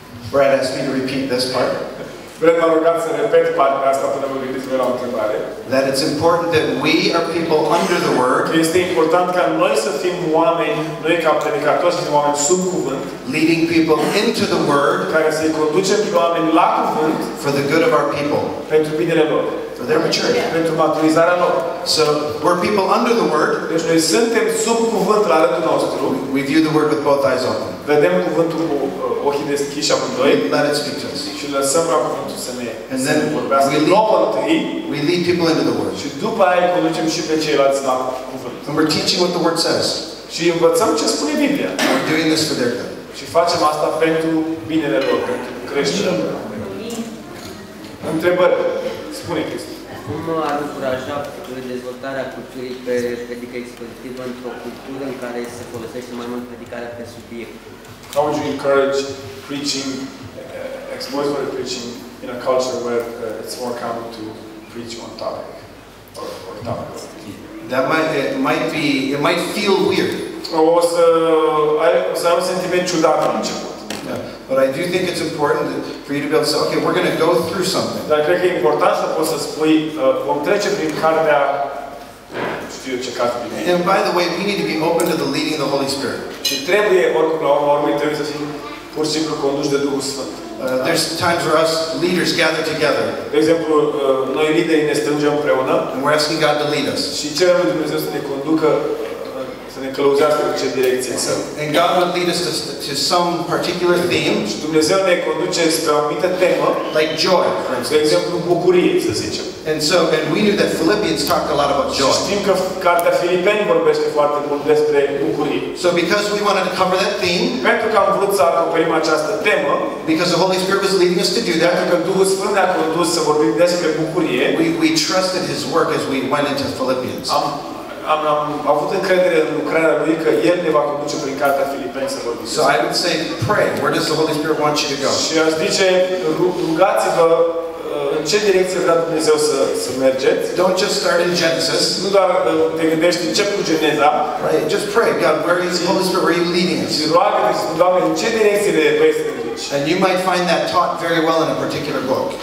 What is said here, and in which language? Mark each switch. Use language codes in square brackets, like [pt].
[en] Brad asked me to repeat this part. [ro] Vreau mă rugați să repet partea asta până vă gândiți voi la o întrebare. [en] That it's important that we are people under the word, [ro] Este important ca noi să fim oameni, noi ca predicatori să fim oameni sub cuvânt, [en] leading people into the word [ro] care să-i conducem pe oameni la cuvânt [en] for the good of our people, [ro] pentru binele lor, [en] for their maturity. [ro] pentru maturizarea lor. [en] So we're people under the word. [ro] Deci noi suntem sub cuvânt la rândul nostru, [en] We view the word with both eyes open. [ro] vedem cuvântul cu ochii deschiși amândoi [en] Let it speak to us. [ro] și lăsăm ca cuvântul să ne [en] And then [ro] vorbească [en] we lead- [ro] nouă întâi [en] We lead people into the word. [ro] și după aia îi conducem și pe ceilalți la cuvânt. [en] And we're teaching what the word says. [ro] Și învățăm ce spune Biblia. [en] We're doing this for their good. [ro] Și facem asta pentru binele lor, pentru creșterea lor. Întrebări? Spune, Cristi. Cum ar încuraja dezvoltarea culturii pe predică expozitivă într-o cultură în care se folosește mai mult predicarea pe subiect? [en] How would you encourage preaching, expository preaching in a culture where it's more common to preach on topic or topics? That it might feel weird. [ro] O să ai un sentiment ciudat la început. [en] Yeah. But I do think it's important for you to be able to say, okay, we're going to go through something. [ro] Dar cred că e important să poți să spui, vom trece prin cartea, știu eu ce carte bine. [en] And by the way, we need to be open to the leading of the Holy Spirit. [ro] Și trebuie, oricum, la urmă urmei, trebuie să fim pur și simplu conduși de Duhul Sfânt. [en] There's times where us leaders gather together [ro] De exemplu, noi liderii ne strângem împreună [en] and we're asking God to lead us. [ro] și cerem lui Dumnezeu să ne conducă, să ne călăuzească în ce direcție să. [en] And God would lead us to some particular theme, [ro] Și Dumnezeu ne conduce spre o anumită temă, [en] like joy, for [ro] de [en] instance. [ro] exemplu, bucurie, să zicem. [en] And we knew that Philippians talked a lot about [ro] Și [en] joy. [ro] știm că cartea Filipeni vorbește foarte mult despre bucurie. [en] So because we wanted to cover that theme, [ro] Pentru că am vrut să acoperim această temă, [en] because the Holy Spirit was leading us to do that, [ro] pentru că Duhul Sfânt ne-a condus să vorbim despre bucurie, [en] we trusted His work as we went into Philippians. [ro] am avut încredere în lucrarea Lui că El ne va conduce prin cartea Filipeni să vorbim. [en] So I would say, pray. Where does the Holy Spirit want you to go? [ro] Și aș zice, rugați-vă în ce direcție vrea Dumnezeu să mergeți. [en] Don't just start in Genesis. [ro] Nu doar te gândești, încep cu Geneza, [en] Right? Just pray. God, where is the Holy Spirit? Where are you leading us? [ro] și roagă-te și spune, Doamne, în ce direcție vrei să ne duci? [en] And you might find that taught very well in a particular book.